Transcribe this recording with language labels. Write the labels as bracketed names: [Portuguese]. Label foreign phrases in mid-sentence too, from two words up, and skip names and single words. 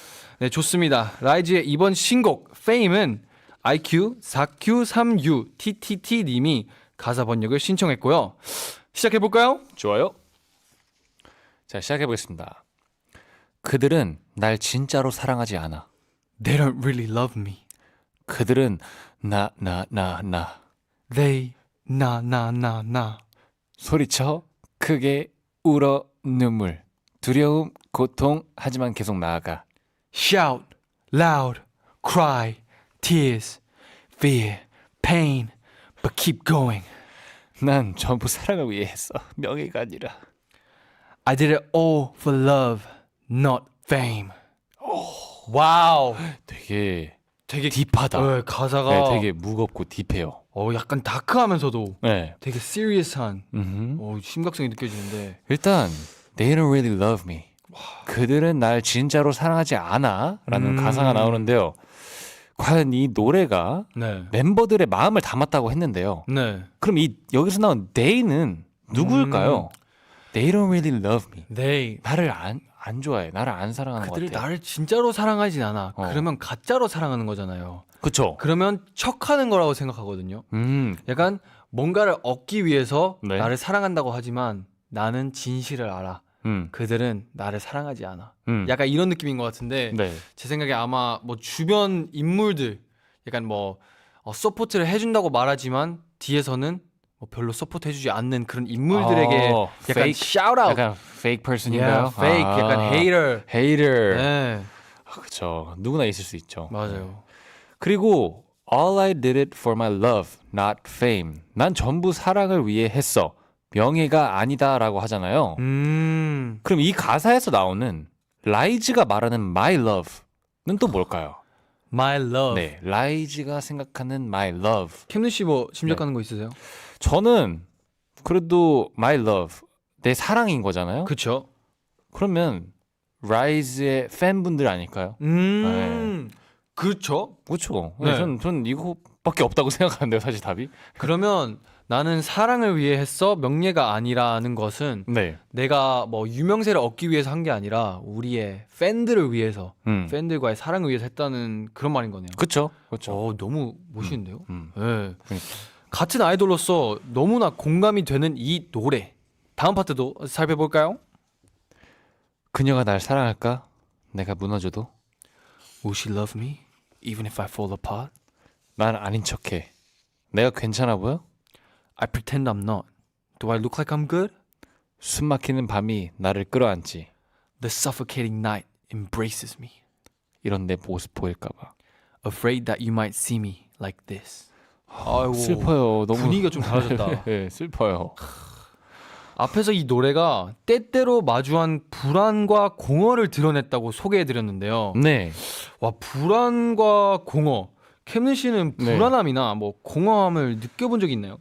[Korean] 네, 좋습니다. 라이즈의 이번 신곡 Fame은 IQ4Q3U TTT님이 가사 번역을 신청했고요. 시작해 볼까요? 좋아요. 자, 시작해 보겠습니다. 그들은 날 진짜로 사랑하지 않아. [English] They don't really love me. [Korean] 그들은 나 They 나 소리쳐 크게 울어 눈물 두려움 고통 하지만 계속 나아가 [English] shout loud cry tears fear pain but keep going. [Korean] 난 전부 사랑을 위해 했어 명예가 아니라 [English] I did it all for love, not fame. [Korean] 와우. 되게 되게 딥하다. 네, 가사가 네, 되게 무겁고 딥해요. 약간 다크하면서도 네. 되게 serious한 음흠. 심각성이 느껴지는데 일단 [English] They don't really love me. [Korean] 그들은 날 진짜로 사랑하지 않아 라는 가사가 나오는데요. 과연 이 노래가 네. 멤버들의 마음을 담았다고 했는데요. 네. 그럼 이 여기서 나온 they는 누구일까요? [English] They don't really love me. They [Korean] 나를 안 좋아해. 나를 안 사랑하는 것 그들이 같아. 나를 진짜로 사랑하진 않아. 어. 그러면 가짜로 사랑하는 거잖아요. 그쵸? 그러면 척하는 거라고 생각하거든요. 음, 약간 뭔가를 얻기 위해서 네. 나를 사랑한다고 하지만 나는 진실을 알아. 그들은 나를 사랑하지 않아. 약간 이런 느낌인 것 같은데 네. 제 생각에 아마 뭐 주변 인물들 약간 뭐 서포트를 해준다고 말하지만 뒤에서는 뭐 별로 서포트 해주지 않는 그런 인물들에게 어, 약간 fake? 샤웃아웃, 약간 [English] fake person [Korean] 인가요? fake, 약간 hater. hater. 네, 그쵸. 누구나 있을 수 있죠. 맞아요. [English] 그리고 all I did it for my love, not fame. [Korean] 난 전부 사랑을 위해 했어. 명예가 아니다라고 하잖아요. 그럼 이 가사에서 나오는 라이즈가 말하는 [English] my love [Korean] 는 또 뭘까요? [English] My love. [Korean] 네, 라이즈가 생각하는 [English] my love. [Korean] 캠느 씨뭐 네. 짐작하는 거 있으세요? 저는 그래도 [English] my love [Korean] 내 사랑인 거잖아요. 그쵸. 그러면 라이즈의 팬분들 아닐까요? 그렇죠. 그렇죠. 네. 전 이거밖에 없다고 생각하는데요, 사실 답이. 그러면 나는 사랑을 위해 했어 명예가 아니라는 것은 네. 내가 뭐 유명세를 얻기 위해서 한 게 아니라 우리의 팬들을 위해서 팬들과의 사랑을 위해서 했다는 그런 말인 거네요. 그렇죠. 그렇죠. 너무 멋있는데요. 음. 네. 그러니까. 같은 아이돌로서 너무나 공감이 되는 이 노래. 다음 파트도 살펴볼까요? 그녀가 날 사랑할까? 내가 무너져도 [English] Will she love me even if I fall apart? [Korean] 난 아닌 척해. 내가 괜찮아 보여? [English] I pretend I'm not. Do I look like I'm good? [Korean] 숨 막히는 밤이 나를 끌어안지. [English] The suffocating night embraces me. [Korean] 이런 내 모습 보일까 봐. [English] Afraid that you might see me like this. [Korean] 아이고, 슬퍼요. 너무 분위기가 좀 달라졌다. 네, 슬퍼요. 앞에서 이 노래가 때때로 마주한 불안과 공허를 드러냈다고 소개해드렸는데요. 네. 와, 불안과 공허. 캠는 씨는 네. 불안함이나 뭐 공허함을 느껴본 적이 있나요?